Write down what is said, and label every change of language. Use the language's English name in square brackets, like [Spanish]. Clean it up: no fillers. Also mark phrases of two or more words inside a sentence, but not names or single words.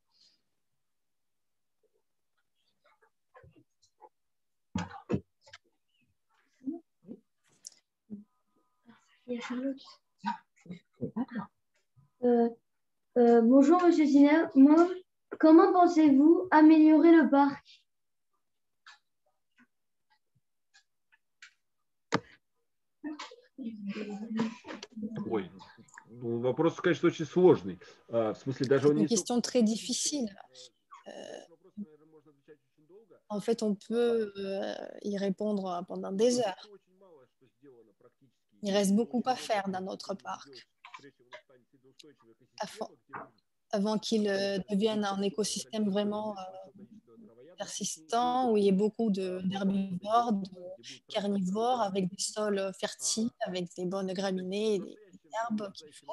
[French] Bonjour, Monsieur Zimov. Comment pensez-vous améliorer le parc? [Russian] Ой, вопрос, конечно, очень сложный. В смысле, даже он не... [French] C'est une question très difficile. En fait, on peut y répondre pendant des heures. Il reste beaucoup à faire dans notre parc. Avant qu'il devienne un écosystème vraiment persistant, où il y ait beaucoup d'herbivores, de carnivores, avec des sols fertiles, avec des bonnes graminées et des herbes qu'il faut.